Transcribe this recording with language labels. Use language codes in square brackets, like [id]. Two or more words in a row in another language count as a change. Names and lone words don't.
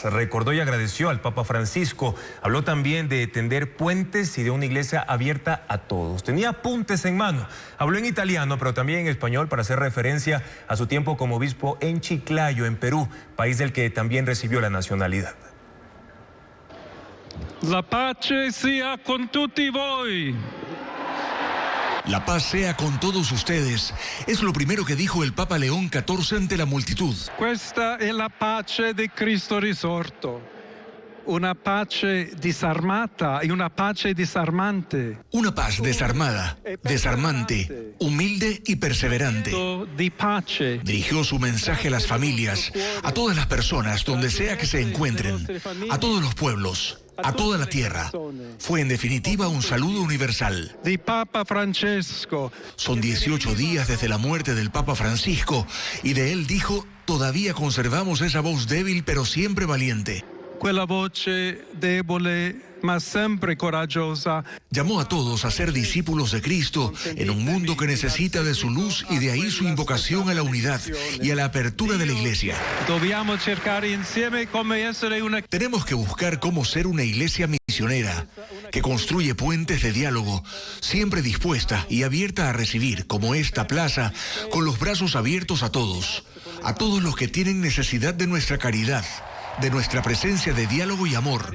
[es] Recordó y agradeció al Papa Francisco. Habló también de tender puentes y de una iglesia abierta a todos. Tenía apuntes en mano. Habló en italiano, pero también en español para hacer referencia a su tiempo como obispo en Chiclayo, en Perú, país del que también recibió la nacionalidad. [it] La pace sia con tutti voi. [es] La paz sea con todos ustedes. Es lo primero que dijo el Papa León XIV ante la multitud. [it] Questa è la pace di Cristo risorto. Una pace disarmata y una pace disarmante. [es] Una paz desarmada, desarmante, humilde y perseverante. Dirigió su mensaje a las familias, a todas las personas, donde sea que se encuentren, a todos los pueblos, a toda la tierra. Fue en definitiva un saludo universal. Papa Francesco. Son 18 días desde la muerte del Papa Francisco y de él dijo: todavía conservamos esa voz débil pero siempre valiente. [it] Quella voce debole ma sempre coraggiosa. [es] Llamó a todos a ser discípulos de Cristo en un mundo que necesita de su luz, y de ahí su invocación a la unidad y a la apertura de la iglesia. Tenemos que buscar cómo ser una iglesia misionera que construye puentes de diálogo, siempre dispuesta y abierta a recibir, como esta plaza, con los brazos abiertos a todos los que tienen necesidad de nuestra caridad, de nuestra presencia de diálogo y amor.